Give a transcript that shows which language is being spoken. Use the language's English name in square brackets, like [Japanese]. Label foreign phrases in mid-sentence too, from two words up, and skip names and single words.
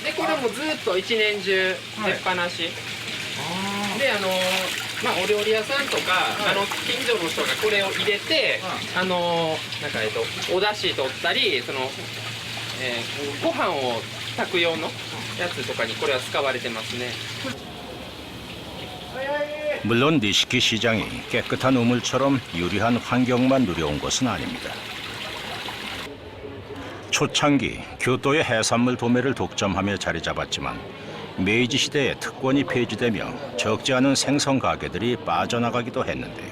[Japanese] でこれもずっと一年中出っ放し、でお料理屋さんとか近所の人がこれを入れてお出汁取ったりご飯を炊く用のやつとかにこれは使われてますね。 [Korean] 물론 니시키 시장이 깨끗한 우물처럼 유리한 환경만 누려온 것은 아닙니다. 초창기 교토의 해산물 도매를 독점하며 자리 잡았지만 메이지 시대에 특권이 폐지되며 적지 않은 생선 가게들이 빠져나가기도 했는데요.